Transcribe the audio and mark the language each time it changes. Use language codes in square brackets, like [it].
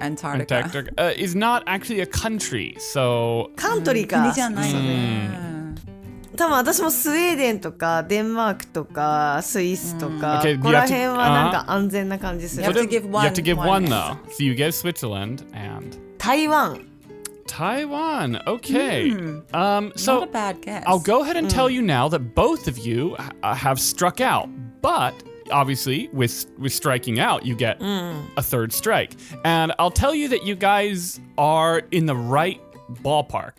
[en] Antarctica is not actually a country, so [ja] カントリーか。国じゃないね。多分私もスウェーデンとかデンマークとかスイスとか、 [en] Okay, [ja] ここら辺はなんか安全な感じする。 [en] You have to give one. You have to give one though. So you get Switzerland and [ja] 台湾。 [en] Taiwan. Okay. So Not a bad guess. I'll go ahead and tell you now that both of you have struck out, but obviously with striking out you get a third strike, and I'll tell you that you guys are in the right ballpark.